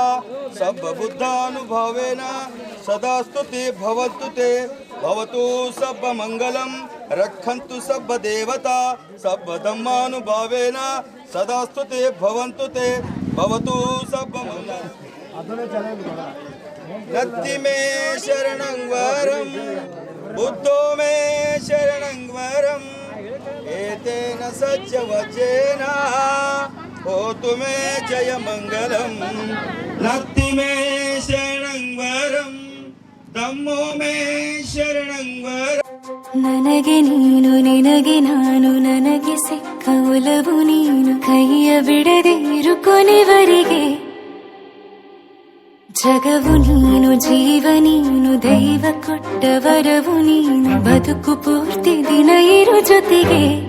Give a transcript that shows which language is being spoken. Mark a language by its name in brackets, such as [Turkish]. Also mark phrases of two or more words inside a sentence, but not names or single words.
[Pali] सब बुद्धानुभवेन सदास्तु ते भवतु ते भवतु सब मंगलम रक्षन्तु सब देवता सब धम्मानुभावेन सदास्तु ते भवन्तु ते भवतु सब मंगलम नत्ति मे शरणं वरं बुद्धो मे शरणं वरं एतेन सज्जवचेन होतु मे जयमङ्गलं नत्ति मे शरणं वरं धम्मो मे शरणं वरम् [Kannada] ನನಗೆ ನೀನು ನಿನಗೆ ನಾನು ನನಗೆ ಸಿಕ್ಕ ಒಲವು ನೀನು ಕೈಯ ಬಿಡದೆ ಇರು ಕೊನೆವರೆಗೆ ಜಗವು ನೀನು ಜೀವ ನೀನು ದೈವ ಕೊಟ್ಟ ವರವು ನೀನು ಬದುಕು ಪೂರ್ತಿ ದಿನ ಇರು ಜೊತೆಗೆ